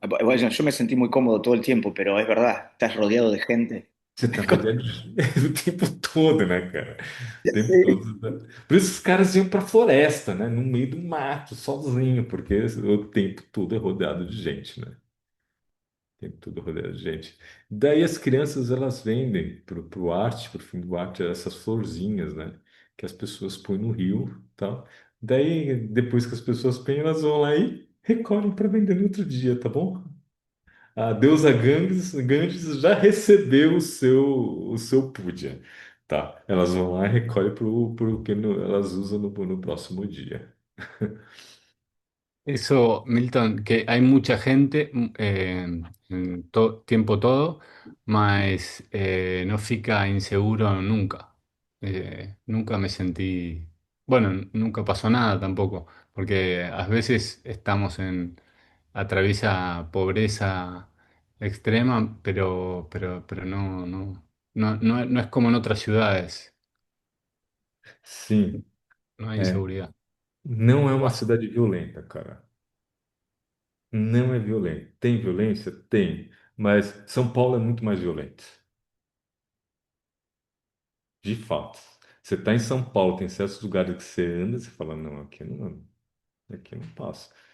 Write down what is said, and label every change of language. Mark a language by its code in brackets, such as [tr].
[es] Bueno, yo me sentí muy cómodo todo el tiempo, pero es verdad, estás rodeado de gente. [pt] Você tá rodeado o tempo todo, né, cara? O tempo todo. Né? Por isso os caras iam pra floresta, né? No meio do mato, sozinho, porque o tempo todo é rodeado de gente, né? O tempo todo rodeado de gente. Daí as crianças, elas vendem pro arte, pro fim do arte, essas florzinhas, né? Que as pessoas põem no rio, tal. Daí, depois que as pessoas põem, elas vão lá e recolhem para vender no outro dia, tá bom? A deusa Ganges já recebeu o seu puja. Tá, elas vão lá e recolhem pro que elas usam no próximo dia. [es] Eso, Milton, que hay mucha gente, en tiempo todo, [pt] mas no fica inseguro nunca. [es] Nunca me sentí, bueno, nunca pasó nada tampoco, porque a veces estamos atraviesa pobreza extrema, pero no es como en otras ciudades, [pt] Sim, [es] no hay [pt] é. [es] inseguridad. [pt] Não é uma cidade violenta, cara. Não é violento. Tem violência? Tem. Mas São Paulo é muito mais violento. De fato. Você está em São Paulo, tem certos lugares que você anda, você fala, não, aqui eu não passo.